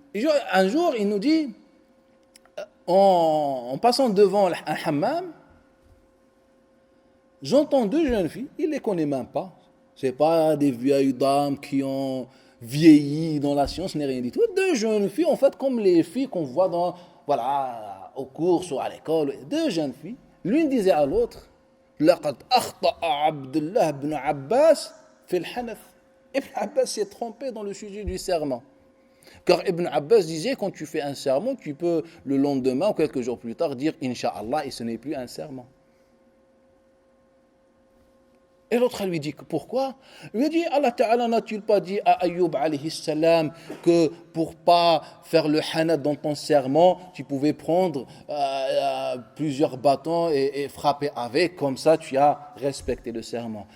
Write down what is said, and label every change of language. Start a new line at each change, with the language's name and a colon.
French: Et un jour, il nous dit, en passant devant un hammam, j'entends deux jeunes filles, il ne les connaît même pas. Ce n'est pas des vieilles dames qui ont vieilli dans la science, ni rien du tout. Deux jeunes filles, en fait, comme les filles qu'on voit aux courses ou à l'école. Deux jeunes filles. L'une disait à l'autre,
Arabic: لقد أخطأ عبد الله بن عباس في الحنث.
French: Ibn Abbas s'est trompé dans le sujet du serment. Car Ibn Abbas disait, quand tu fais un serment, tu peux le lendemain ou quelques jours plus tard dire Inch'Allah, et ce n'est plus un serment. Et l'autre lui dit, pourquoi? Il lui dit, Allah Ta'ala n'a-t-il pas dit à Ayyub alayhi salam que pour pas faire le hanat dans ton serment, tu pouvais prendre plusieurs bâtons et frapper avec, comme ça tu as respecté le serment.